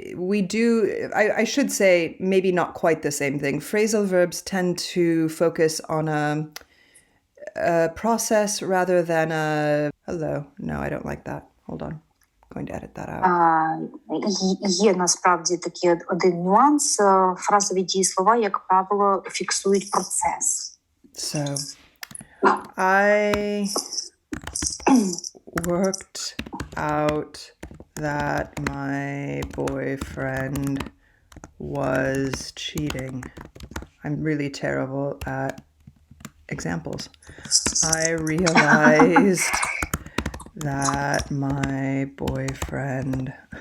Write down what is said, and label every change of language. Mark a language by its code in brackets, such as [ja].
[en] We do, I should say, maybe not quite the same thing. Phrasal verbs tend to focus on a process rather than a hello. No, I don't like that. Hold on. I'm going to edit that out. [uk] Є насправді такий один нюанс. Фразові дієслова, як правило, фіксують процес. [en] So, I worked out that my boyfriend was cheating. I'm really terrible at examples. I realized that my boyfriend...